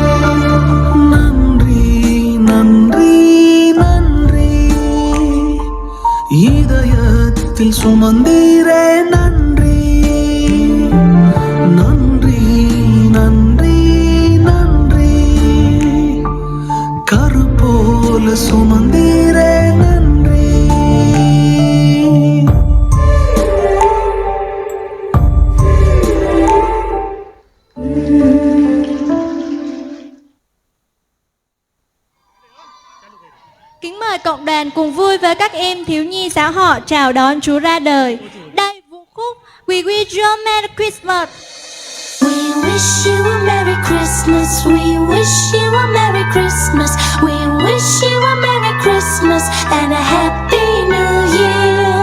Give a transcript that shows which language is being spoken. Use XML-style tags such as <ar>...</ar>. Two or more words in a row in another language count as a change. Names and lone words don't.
<ta>நன்றி நன்றி நன்றி, இதயத்தில் சுமந்தீரே நன்றி. நன்றி நன்றி நன்றி, கரு போல சுமந்தீரே நன்றி.</ta> <vi>Kính mời cộng đoàn cùng vui với các em thiếu nhi giáo họ chào đón Chúa ra đời. Đây vũ khúc We Wish You a Merry Christmas.</vi> <en>We wish you a Merry Christmas. We wish you a Merry Christmas. We wish you a Merry Christmas and a Happy New Year.</en>